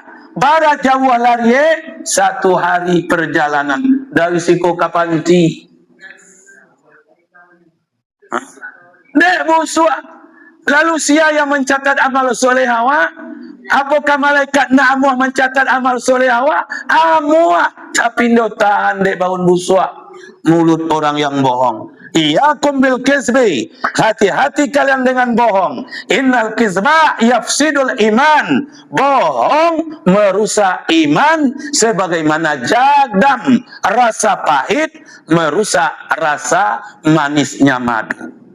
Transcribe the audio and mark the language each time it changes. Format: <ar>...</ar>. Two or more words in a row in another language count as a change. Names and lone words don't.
<min>Bara jauh lari 1 hari perjalanan dari Siko Kapanti. Dek busuk. Lalu sia yang mencatat amal soleh awak? Apakah malaikat nak amuah mencatat amal soleh awak? Amuah. Tapi ndo tahan dek baun busuk.</min> <id>Mulut orang yang bohong.</id> <ar>إياكم بالكذب,</ar> <id>hati-hati kalian dengan bohong.</id> <ar>إن الكذب يفسد الإيمان,</ar> <id>bohong merusak iman sebagaimana jadam, rasa pahit merusak rasa manisnya madu.</id>